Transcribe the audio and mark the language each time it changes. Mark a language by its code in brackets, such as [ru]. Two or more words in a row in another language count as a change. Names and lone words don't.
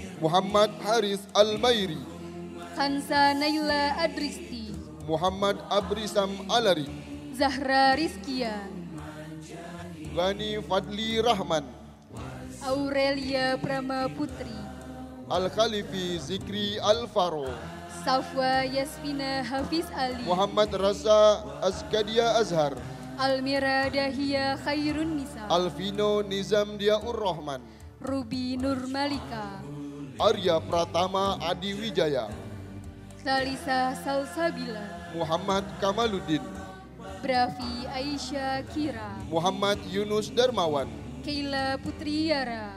[id] Muhammad Haris Al-Mairi, Khansa Naila Adristi, Muhammad Abrisam Alari, Zahra Rizkia, Gani Fadli Rahman, Aurelia Prama Putri, Al-Khalifi Zikri Al-Faro, Safwa Yasmina Hafiz Ali, Muhammad Raza Azkadia Azhar, Almira Dahia Khairun Nisa, Alvino Nizam Diaur Rahman, Ruby Nur Malika, Arya Pratama Adi Wijaya, Salisa Salsabila, Muhammad Kamaluddin, Brafi Aisyah Kira, Muhammad Yunus Darmawan, Keila Putri Yara,